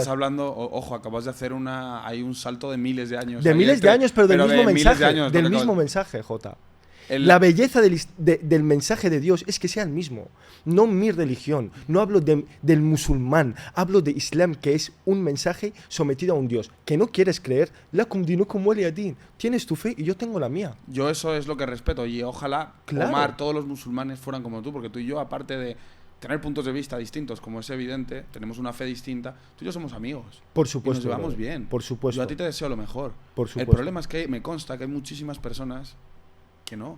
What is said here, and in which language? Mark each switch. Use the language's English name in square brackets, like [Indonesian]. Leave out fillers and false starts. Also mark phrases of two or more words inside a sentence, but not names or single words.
[Spanish] Estás hablando, ojo, acabas de hacer hay un salto de miles de años. De miles de años, pero del mismo de miles de mensaje. años, Del lo que mismo acabas- mensaje, Jota. La belleza del mensaje de Dios es que sea el mismo. No mi religión. No hablo del musulmán. Hablo de Islam, que es un mensaje sometido a un Dios. Que no quieres creer. [Arabic] لكم دينكم ولي دين. [Spanish] Tienes tu fe y yo tengo la mía. Yo eso es lo que respeto. Y ojalá, Claro. Omar, todos los musulmanes fueran como tú, porque tú y yo, aparte de tener puntos de vista distintos, como es evidente, tenemos una fe distinta, tú y yo somos amigos. Por Y supuesto. nos llevamos brother. bien. Por supuesto. Yo a ti te deseo lo mejor. Por El supuesto. problema es que me consta que hay muchísimas personas que no.